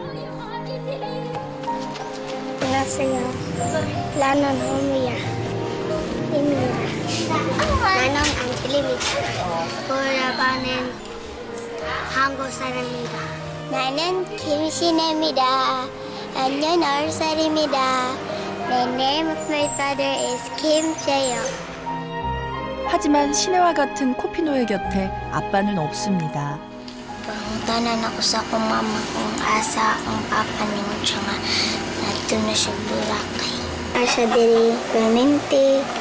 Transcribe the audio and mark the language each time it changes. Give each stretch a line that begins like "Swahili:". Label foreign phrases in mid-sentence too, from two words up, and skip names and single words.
Korean: 안녕하세요. 나는 호미야. 입니다. 나는 안젤입니다. 보라바는 한국 사람입니다. 나는 김신혜입니다. 나는 10살입니다.
English: The name of my father is Kim Jae-young.
Korean: 하지만 신혜와 같은 코피노의 곁에 아빠는 없습니다.
Cebuano: Pangutanan ako sa akong mama kung asa ang papa niyo tsaka nato na siya Boracay. Asa diri permanente.